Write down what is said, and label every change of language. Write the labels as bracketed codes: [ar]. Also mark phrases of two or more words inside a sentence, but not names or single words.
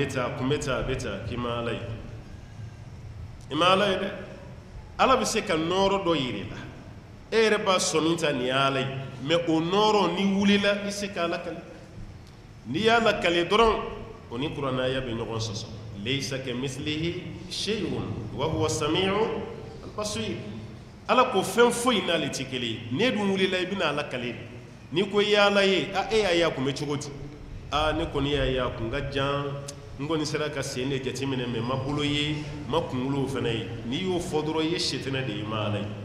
[bm] bɛ taa a bɛ taa k'i ma ala ye i ma ala ye dɛ ala bɛ se ka nɔɔrɔ dɔ yiri la e yɛrɛ b'a sɔnni ta nin ala ye mais o nɔɔrɔ ni wulila i se ka ala kale n'i y'a la kale dɔrɔn o ni kuranaya bɛ ɲɔgɔn sɔsɔ [ar] laysa kamithlihi shay'un wa huwa as-sami'u al-basir [bm] ala ko fɛn foyi n'ale tɛ kelen ye ne dun wulila i bɛna ala kale n'i ko i ye ala ye e y'a ye a kun bɛ cogo di ne kɔni y'a ye a kun ka jan n kɔni sera ka sen de jateminɛ mais ma bolo ye ma kunkolo fana ye n'i y'o fɔ dɔrɔn i ye sɛtɛnɛ de ye ma ala ye